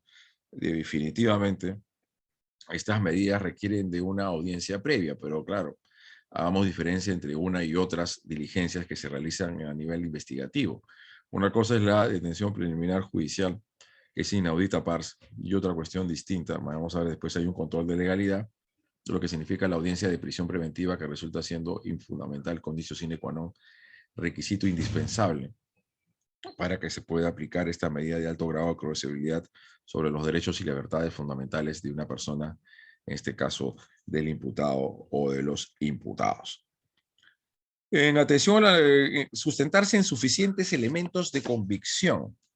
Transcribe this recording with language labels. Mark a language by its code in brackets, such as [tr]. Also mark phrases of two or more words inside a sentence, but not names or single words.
[es] Definitivamente, estas medidas requieren de una audiencia previa, pero claro, hagamos diferencia entre una y otras diligencias que se realizan a nivel investigativo. Una cosa es la detención preliminar judicial, que es [la] inaudita pars, [es] y otra cuestión distinta, vamos a ver después, hay un control de legalidad, lo que significa la audiencia de prisión preventiva, que resulta siendo infundamental, [la] condicio sine qua non, [es] requisito indispensable para que se pueda aplicar esta medida de alto grado de coercibilidad sobre los derechos y libertades fundamentales de una persona, en este caso del imputado o de los imputados. En atención a sustentarse en suficientes elementos de convicción.